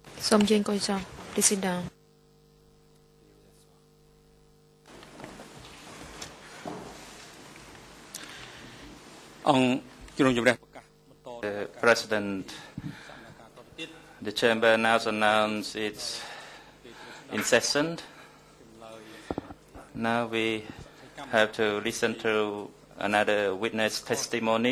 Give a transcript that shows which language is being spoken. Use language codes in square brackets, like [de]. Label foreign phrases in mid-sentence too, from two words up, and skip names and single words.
[km] សូមជើញអង្គុយចុះ [en] Please sit down. [km] អង្គជំនុំជម្រះប្រកាសបន្ត [en] President, the chamber now announced its in session. Now we have to listen to another witness testimony.